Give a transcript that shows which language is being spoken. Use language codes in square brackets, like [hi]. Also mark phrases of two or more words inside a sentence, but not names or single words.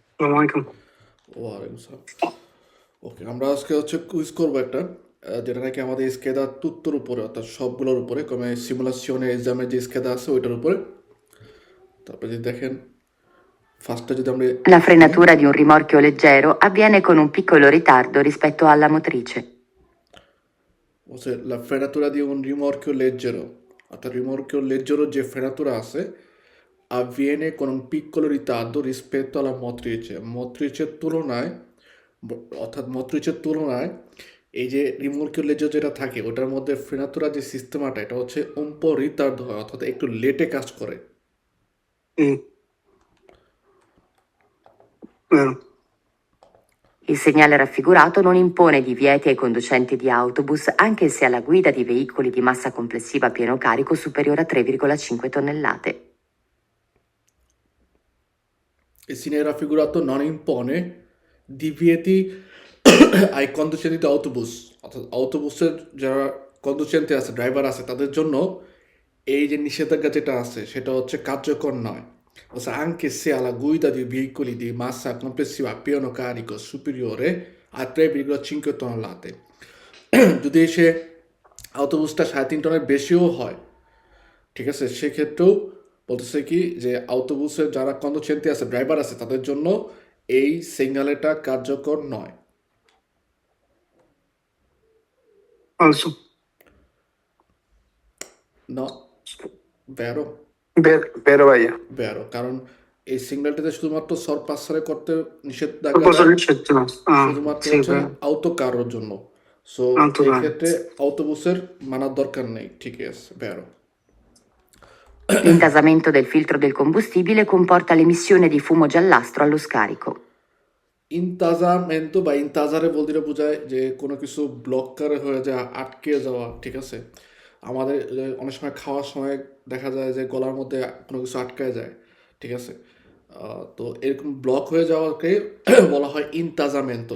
[bn] আসসালামু আলাইকুম। ওয়ালাইকুম সালাম। ওকে, আমরা আজকে কুইজ করবো একটা, যেটা নাকি আমাদের [it] scheda tutter [bn] উপরে, অর্থাৎ সবগুলোর উপরে, [it] come simulazione [bn] এক্সামের যে স্কেদা আছে ওইটার উপরে। তারপরে যদি দেখেন, ফার্স্টে যদি আমরা [it] La [bn] শুনি, [it] frenatura di un rimorchio leggero avviene con un piccolo ritardo rispetto alla motrice. বলছে la frenatura দিয়ে un rimorchio leggero, অর্থাৎ rimorchio leggero যে ফ্রেনাতুরা আছে avviene con un piccolo ritardo rispetto alla motrice, [bn] motriceর তুলনায়, অর্থাৎ motriceর তুলনায় এই যে [it] rimorchio leggero [bn] যেটা থাকে ওটার মধ্যে ফ্রেনাতুরা যে সিস্টেমাটা, এটা হচ্ছে [it] un po' ritard [bn] হয়, অর্থাৎ একটু লেটে কাজ করে। [it] Sì, vero. Il segnale raffigurato non impone divieti ai conducenti di autobus, anche se alla guida di veicoli di massa complessiva a pieno carico superiore a 3,5 tonnellate. Il segnale raffigurato non impone divieti ai conducenti di autobus, [bn] অর্থাৎ অটোবুসের যারা কন্ডুসেন্টে আছে, ড্রাইভার আছে, তাদের জন্য এই যে নিষেধাজ্ঞা যেটা আছে সেটা হচ্ছে কার্যকর নয়। [es] O sea, [it] anche se alla guida di veicoli di massa complessiva a pieno carico superiore a 3,5 tonnellate, [bn] যদি সে অটোবুসটা 3.5 টনের বেশিও হয়, ঠিক আছে, সেক্ষেত্রেও বলতেছে কি যে অটোবুসের যারা কন্ডুসেন্টে আছে, ড্রাইভার আছে, তাদের জন্য এই সিগন্যালটা কার্যকর নয়। [it] Falso. [bn] না, ভ্যারো, [it] Vero, ভাইয়া। [bn] ভ্যারো, কারণ এই সিগন্যালটিতে শুধুমাত্র সরপাসারে করতে নিষেধাজ্ঞা [it] Proposto [bn] দেয় [it] riccetto. [bn] শুধুমাত্র [it] Sì, [bn] হচ্ছে [it] vero. [bn] আউটোকারের জন্য। সো [it] Tanto [bn] এই [it] tanto. [bn] ক্ষেত্রে অটোবুসের মানার দরকার নেই, ঠিক আছে, ভ্যারো। [it] L'intasamento del filtro del combustibile comporta l'emissione di fumo giallastro allo scarico. [bn] ইনতাজামেন্টো বা ইনতাজারে বলতে বোঝায় যে কোনো কিছু ব্লকার হয়ে যাওয়া, আটকে যাওয়া, ঠিক আছে। আমাদের অনেক সময় খাওয়ার সময় দেখা যায় যে গলার মধ্যে কোনো কিছু আটকায় যায়, ঠিক আছে। তো এরকম ব্লক হয়ে যাওয়াকে বলা হয় ইনতাজামেন্টো।